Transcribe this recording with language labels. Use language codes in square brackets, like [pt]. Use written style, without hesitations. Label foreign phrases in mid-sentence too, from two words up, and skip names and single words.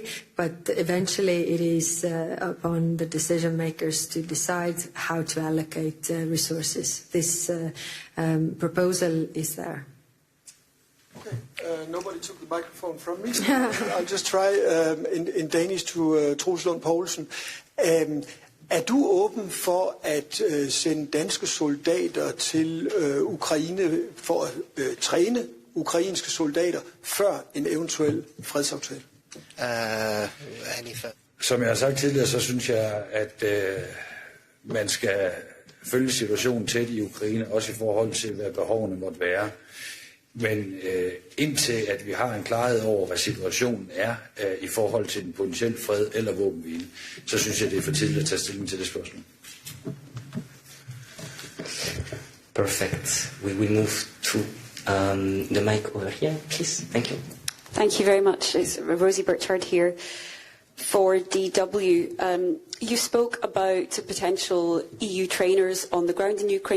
[en] But eventually, it is upon the decision makers to decide how to allocate resources. This proposal is there. Okay. Nobody took the microphone from me. I'll just try in Danish to Troels Lund Poulsen. [da] Er du åben for at sende danske soldater til Ukraine for at træne ukrainske soldater før en eventuel fredsaftale? Som jeg har sagt tidligere, så synes jeg, at man skal følge situationen tæt i Ukraine, også i forhold til, hvad behovene måtte være. Men indtil at vi har en klarhed over, hvad situationen er i forhold til den potentielle fred eller våbenhvile, så synes jeg, det er for tidligt at tage stilling til det spørgsmål. [en] Perfect. We will move to the mic over here, please. Thank you. Thank you very much. It's Rosie Burchard here for DW. You spoke about potential EU trainers on the ground in Ukraine.